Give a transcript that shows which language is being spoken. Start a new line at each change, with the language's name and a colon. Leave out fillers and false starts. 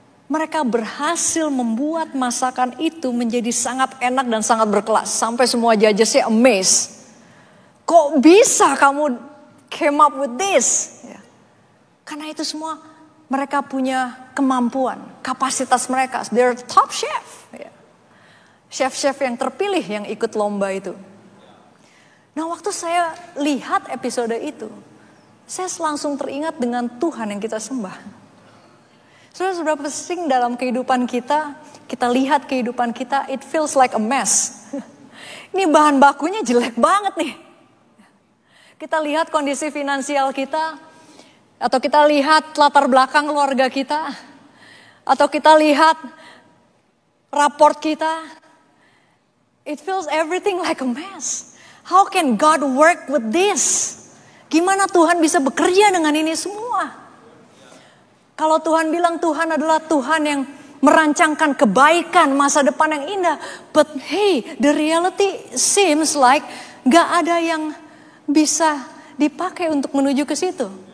Indonesian: Mereka berhasil membuat masakan itu menjadi sangat enak dan sangat berkelas. Sampai semua judgesnya amazed. Kok bisa kamu
English: came up with this?
Indonesian: Ya. Karena itu semua mereka punya kemampuan, kapasitas mereka.
English: They're top chef.
Indonesian: Ya. Chef-chef yang terpilih yang ikut lomba itu. Nah waktu saya lihat episode itu, saya langsung teringat dengan Tuhan yang kita sembah. Sudah seberapa sering dalam kehidupan kita lihat kehidupan kita,
English: it feels like a mess.
Indonesian: Ini bahan bakunya jelek banget nih. Kita lihat kondisi finansial kita, atau kita lihat latar belakang keluarga kita, atau kita lihat raport kita.
English: It feels everything like a mess. How can God work with this?
Indonesian: Gimana Tuhan bisa bekerja dengan ini semua? Kalau Tuhan bilang Tuhan adalah Tuhan yang merancangkan kebaikan masa depan yang indah.
English: But hey, the reality seems like
Indonesian: gak ada yang bisa dipakai untuk menuju ke situ.